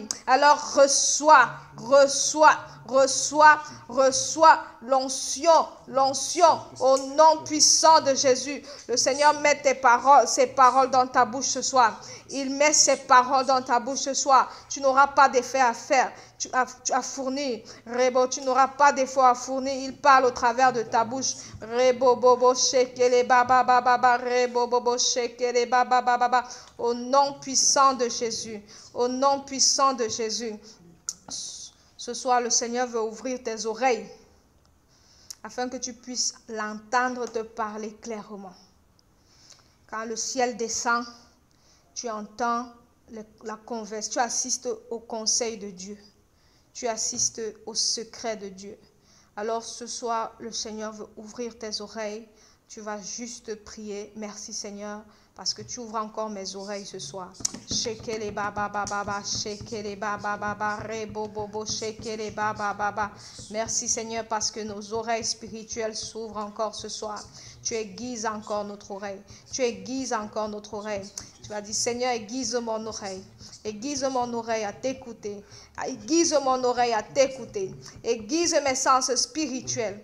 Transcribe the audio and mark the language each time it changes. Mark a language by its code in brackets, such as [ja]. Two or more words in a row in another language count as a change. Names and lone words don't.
[fr] Alors reçois l'onction au nom puissant de Jésus. Le Seigneur met ses paroles dans ta bouche ce soir. Il met ses paroles dans ta bouche ce soir. Tu n'auras pas d'effet à faire. Tu as fourni. Rebo, tu n'auras pas d'effort à fournir. Il parle au travers de ta bouche. Rebo bobo shekele baba baba baba. Rebo bobo shekele baba baba baba. Au nom puissant de Jésus. Au nom puissant de Jésus. Ce soir, le Seigneur veut ouvrir tes oreilles afin que tu puisses l'entendre te parler clairement. Quand le ciel descend, tu entends la converse, tu assistes au conseil de Dieu, tu assistes au secret de Dieu. Alors ce soir, le Seigneur veut ouvrir tes oreilles. Tu vas juste prier. Merci Seigneur, parce que tu ouvres encore mes oreilles ce soir. Shekele baba baba baba, shekele baba baba, rebo bobo, shekele baba baba. Merci Seigneur parce que nos oreilles spirituelles s'ouvrent encore ce soir. Tu aiguises encore notre oreille. Tu aiguises encore notre oreille. Tu vas dire Seigneur, aiguise mon oreille. Aiguise mon oreille à t'écouter. Aiguise mon oreille à t'écouter. Aiguise mes sens spirituels.